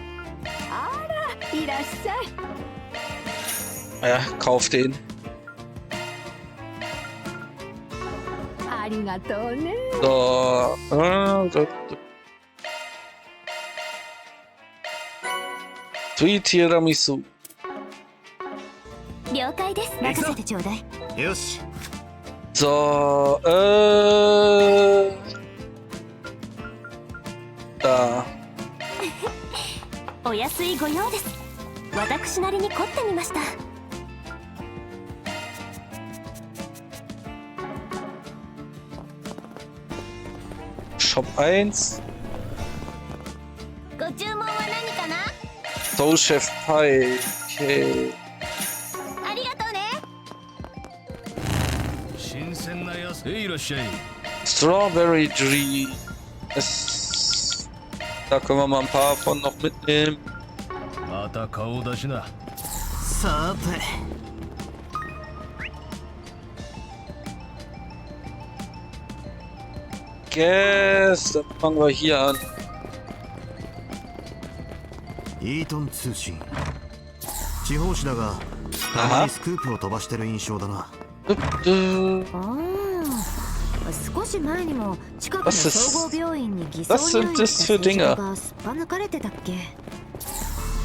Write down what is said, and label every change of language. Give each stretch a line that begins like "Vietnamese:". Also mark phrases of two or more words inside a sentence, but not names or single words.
German: Ja, kauf den. So, Sweet Tiramisu.
Japanese: 了解です。任せてちょうだい。よし。
German: So, da.
Japanese: お安いご用です。私なりに凝ってみました。
English: Shop 1. ご注文は何かな？ Soul Chef Pie. Okay.
Japanese: ありがとうね。新鮮なやつ。いらっしゃい。
English: Strawberry Tree.
German: Da können wir mal ein paar von noch mitnehmen.
Japanese: また顔出しな。さて Guess, dann fangen wir hier an. イートン通信地方紙だがたまにスクープを飛ばしてる印象だな。少し前にも近くの総合病院に偽装入院した人がすっぱ抜かれてたっけ。